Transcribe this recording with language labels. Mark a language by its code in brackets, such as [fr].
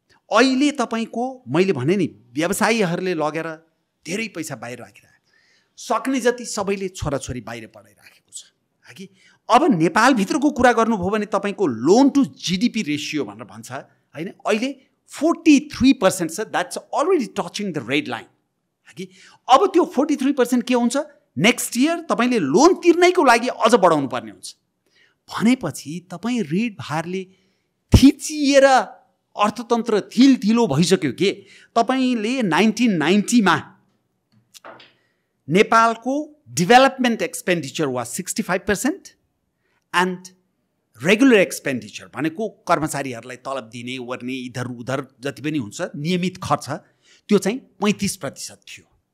[ne] अहिले तपाईँको मैले भने नि व्यवसायीहरूले लगेर धेरै पैसा बाहिर राखिरहेको, सक्ने जति सबैले छोराछोरी बाहिर पढाइराखेको छ कि। अब नेपालभित्रको कुरा गर्नुभयो भने तपाईँको लोन टु जिडिपी रेसियो भनेर भन्छ होइन, अहिले 43% छ। [en] That's already touching the red line कि। [ne] अब त्यो 43% के हुन्छ, नेक्स्ट इयर तपाईँले लोन तिर्नैको लागि अझ बढाउनु पर्ने हुन्छ भनेपछि तपाईँ ऋण भारले थिचिएर अर्थतन्त्र थिलो भइसक्यो के। तपाईँले 1990 नेपालको [en] development expenditure was 65% and regular expenditure [ne] भनेको कर्मचारीहरूलाई तलब दिने ओर्ने इधर उधर जति पनि हुन्छ नियमित खर्च त्यो चाहिँ 35% थियो।